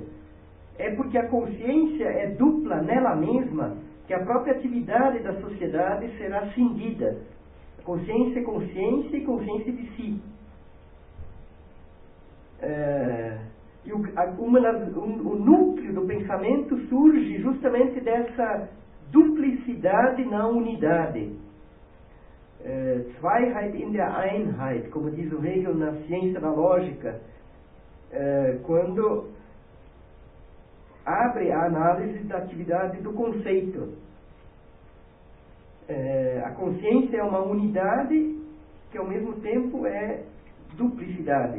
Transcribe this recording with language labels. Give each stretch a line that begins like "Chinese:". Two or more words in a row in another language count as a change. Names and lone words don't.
Portuguese: É porque a consciência é dupla nela mesma que a própria atividade da sociedade será cindida. Consciência é consciência e consciência de si. que o núcleo do pensamento surge justamente dessa duplicidade na unidade.
German: Zweiheit in der Einheit,
Portuguese: como diz o Hegel na Ciência da Lógica, quando abre a análise da atividade do conceito. A consciência é uma unidade que ao mesmo tempo é duplicidade.